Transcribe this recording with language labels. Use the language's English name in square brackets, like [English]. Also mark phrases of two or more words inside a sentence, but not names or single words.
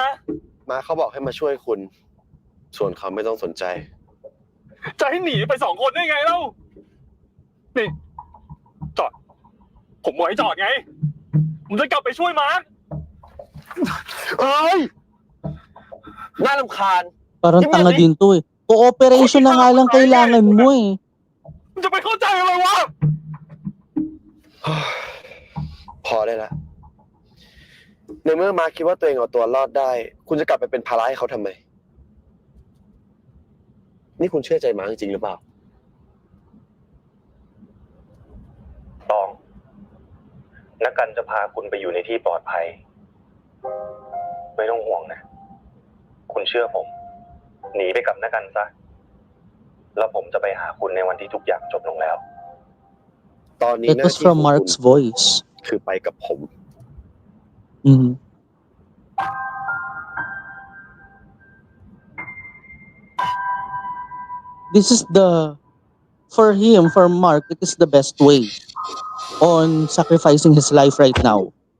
[Thai] มาเขาบอกให้มาช่วยคุณ ส่วนเขาไม่ต้องสนใจ จะให้หนีไป2 คนได้ไงเล่า นี่ จอด ผมบอกให้จอดไง ผมจะกลับไปช่วยมาร์ก เอ้ย น่ารำคาญ [Filipino] Parang tanga din to eh. Cooperation na nga lang kailangan mo eh. [Thai] มันจะไปเข้าใจอะไรวะ พอได้ละ ในเมื่อมาคิดว่าตัวเองเอาตัวรอดได้ คุณจะกลับไปเป็นภาระให้เขาทำไม นี่คุณเชื่อใจมาจริงๆหรือเปล่า ตอง นักการจะพาคุณไปอยู่ในที่ปลอดภัย ไม่ต้องห่วงนะ คุณเชื่อผม หนีไปกับนักการซะ แล้วผมจะไปหาคุณในวันที่ทุกอย่างจบลงแล้ว ตอนนี้ [English] That [Thai] หน้า [English] was [Thai] ที่ข [English] from [Thai] อง [English] Mark's [Thai] คุณ [English] voice. [Thai] คือไปกับผม Mhm. [English] This is for him, for Mark, it is the best way on sacrificing his life right now.